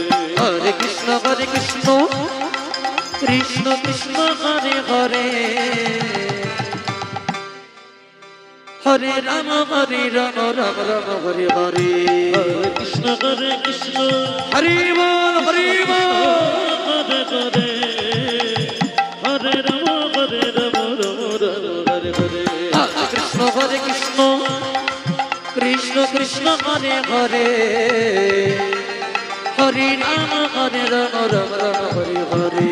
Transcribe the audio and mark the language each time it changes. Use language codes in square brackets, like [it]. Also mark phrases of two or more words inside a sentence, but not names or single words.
[sa] হরে কৃষ্ণ কৃষ্ণ হরে হরে হরে রাম রাম রাম হরে হরে হরে কৃষ্ণ [bn] হরি বল হরি বল [sa] হরে হরে হরে রাম হরে হরে কৃষ্ণ কৃষ্ণ হরে হরে হরি রাম রাম রাম হরে হরে